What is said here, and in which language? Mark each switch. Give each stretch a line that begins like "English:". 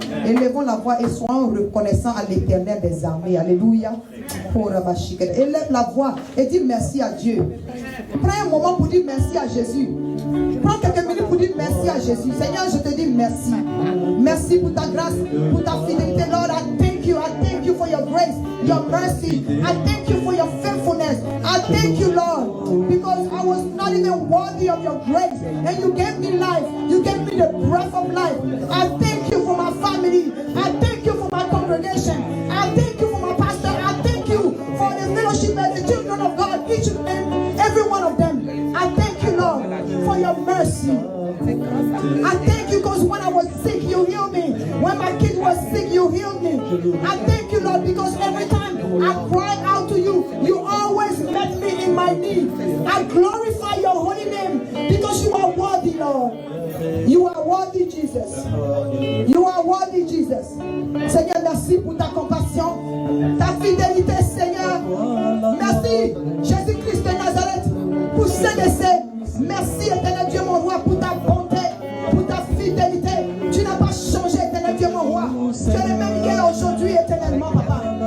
French: Élevons la voix et soyons reconnaissants à l'Éternel des armées. Alléluia. Élève la voix et dis merci à Dieu. Prends un moment pour dire merci à Jésus. Prends quelques minutes pour dire merci à Jésus. Seigneur, je te dis merci. Merci pour ta grâce, pour ta fidélité.
English: Lord, I thank you. I thank you for your grace, your mercy. I thank you for your faithfulness. I thank you, Lord, because I was not even worthy of your grace. And you gave me life. You gave me the breath of life. I thank you for my family. I thank you for my congregation. I thank you for my pastor. I thank you for the fellowship and the children of God, each and every one of them. I thank you, Lord, for your mercy. I thank you because when I was sick, you healed me. When my kid was sick, you healed me. I thank you, Lord, because every time I cried out to you, you always met me in my need. I glorify your holy name because you are worthy, Lord. You are worthy, Jesus. You are worthy, Jesus.
French: Seigneur, merci pour ta compassion, ta fidélité, Seigneur. Merci, Jésus-Christ de Nazareth, pour ce décès. Merci, éternel Dieu, mon roi, pour ta bonté, pour ta fidélité. Tu n'as pas changé, éternel Dieu, mon roi. Tu es le même hier, aujourd'hui, éternellement, papa.